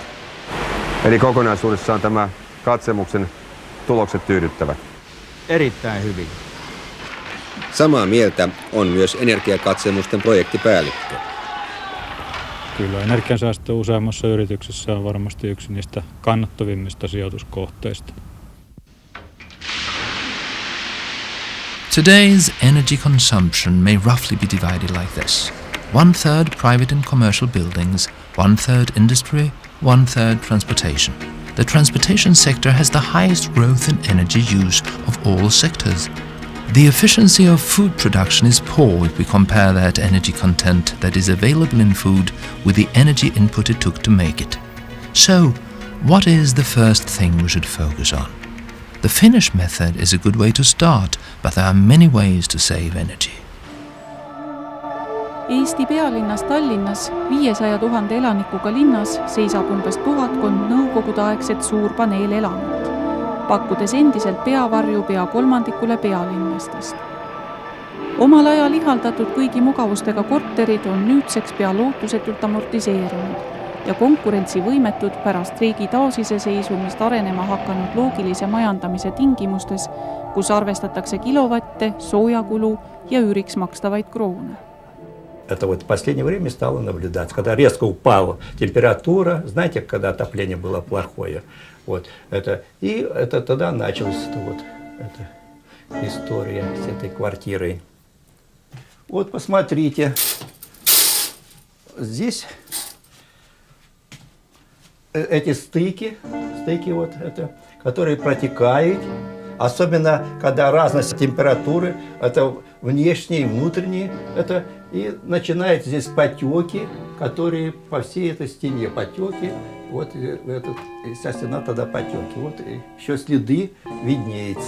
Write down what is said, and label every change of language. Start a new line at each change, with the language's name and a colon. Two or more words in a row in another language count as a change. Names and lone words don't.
Finnish: Eli kokonaisuudessaan tämä katselmuksen tulokset tyydyttävät? Erittäin hyvin. Samaa mieltä on myös energiakatselmusten projektipäällikkö. Kyllä energiansäästö useammassa yrityksessä on varmasti yksi niistä kannattavimmista sijoituskohteista.
English: Today's energy consumption may roughly be divided like this. 1/3 private and commercial buildings, 1/3 industry, 1/3 transportation. The transportation sector has the highest growth in energy use of all sectors. The efficiency of food production is poor if we compare that energy content that is available in food with the energy input it took to make it. So, what is the first thing we should focus on? The Finnish method is a good way to start, but there are many ways to save energy.
Estonian: Eesti pealinnas Tallinnas 500 000 elanikuga linnas seisab umbes 1000 nõukogudeaegset suurpaneelelamut, pakkudes endiselt peavarju pea kolmandikule pealinnastest. Omal ajal ihaldatud kõigi mugavustega korterid on nüüdseks pea lootusetult amortiseerunud ja konkurentsivõimetud pärast riigi taasiseseisvumist arenema hakanud loogilise majandamise tingimustes, kus arvestatakse kilovatte, soojakulu ja üüriks makstavaid kroone.
Russian: Это вот в последнее время стало наблюдаться, когда резко упала температура, знаете, когда отопление было плохое. Вот, это тогда началась эта история с этой квартирой. Вот посмотрите, здесь эти стыки вот это, которые протекают, особенно когда разность температуры, это внешние и внутренние, это и начинаются здесь потеки, которые по всей этой стене потеки, вот вся стена тогда потеки, вот еще следы виднеются.